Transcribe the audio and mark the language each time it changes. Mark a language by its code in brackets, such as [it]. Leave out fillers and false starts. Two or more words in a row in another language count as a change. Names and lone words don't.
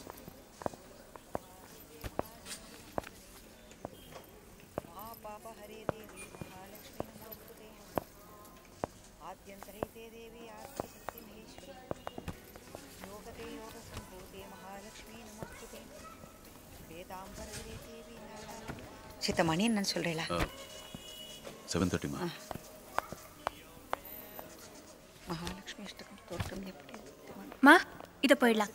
[sa] பாபா ஹரே आद्यन्तरहिते देवी आद्यशक्ति महेश्वरी योगते योगसम्भूते महालक्ष्मी नमोस्तुते वेदाम्बरगिरे देवी नारायण [ta] சித்தமணி என்னன்னு சொல்றீங்களா? 7:30 மகாலட்சுமி அஷ்டகம் தோற்றம் எப்படி? மா இதை போயிடலாம்.